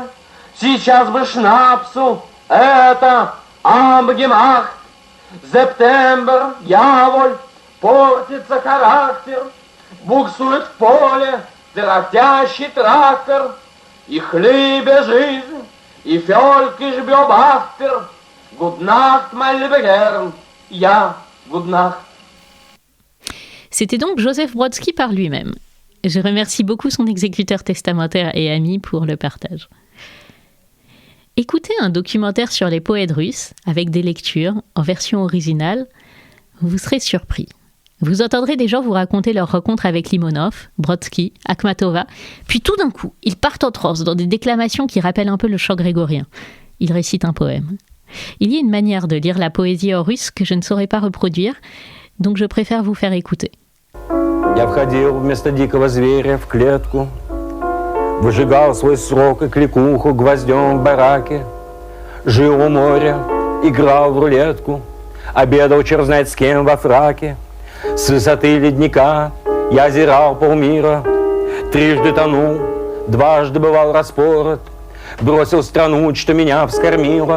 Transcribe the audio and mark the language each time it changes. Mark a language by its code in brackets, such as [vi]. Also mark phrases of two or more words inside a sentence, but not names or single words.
[ru] Сейчас бы шнапсу, это Амбгемахт. Септембр, дьяволь, портится характер, буксует в поле трактящий трактор, и хлебе жизнь, и фёлькиш бёбахтер. [de] Good Nacht, mein lieber Herr, ja, good Nacht. [fr] C'était donc Joseph Brodsky par lui-même. Je remercie beaucoup son exécuteur testamentaire et ami pour le partage. Écoutez un documentaire sur les poètes russes avec des lectures en version originale, vous serez surpris. Vous entendrez des gens vous raconter leur rencontre avec Limonov, Brodsky, Akhmatova, puis tout d'un coup, ils partent en transe dans des déclamations qui rappellent un peu le chant grégorien. Ils récitent un poème. Il y a une manière de lire la poésie en russe que je ne saurais pas reproduire, donc je préfère vous faire écouter. [ru] Я входил вместо дикого зверя в клетку, выжигал свой срок и кликуху гвоздем в бараке, жил у моря, играл в рулетку, обедал черт знает с кем во фраке. С высоты ледника я озирал полмира, трижды тонул, дважды бывал распорот, бросил страну, что меня вскормила.